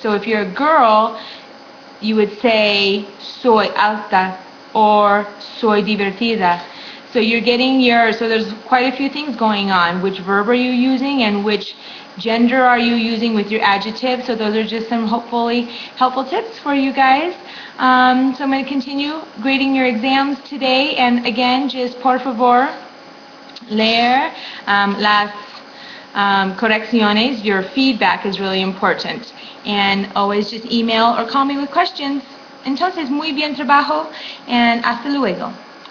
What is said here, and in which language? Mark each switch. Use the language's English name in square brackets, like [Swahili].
[English] So if you're a girl, you would say, [Spanish] soy alta, [English] or [Spanish] soy divertida. [English] So you're getting so there's quite a few things going on. Which verb are you using and which gender are you using with your adjective? So those are just some hopefully helpful tips for you guys. So I'm going to continue grading your exams today. And again, just [Spanish] por favor, leer las correcciones. [English] Your feedback is really important. And always just email or call me with questions. [Spanish] Entonces, muy bien trabajo [English] and [Spanish] hasta luego.